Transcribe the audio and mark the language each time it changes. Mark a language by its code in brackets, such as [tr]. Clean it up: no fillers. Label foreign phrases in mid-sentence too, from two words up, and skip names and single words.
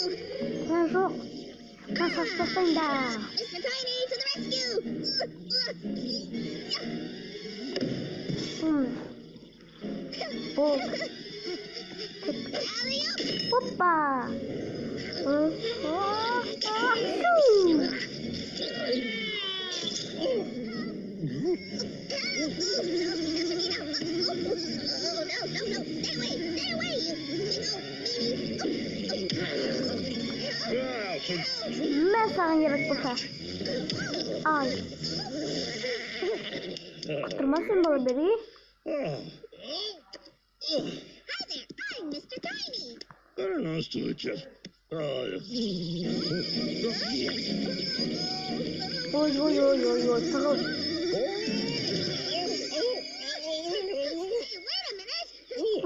[kk] Жоқ. Мен саспастайын да. [en] Mr. Tiny, to the rescue! [kk] Бұл. [en] Alley-oop! Опа. No, stay away, [kk] Мен саған керек болса. Ай. Құтырмасын бала бері. [en] Hi there, I'm Mr. Tiny. Very nice to meet you. [kk] Ой, сағыл. [en] Hey, wait a minute.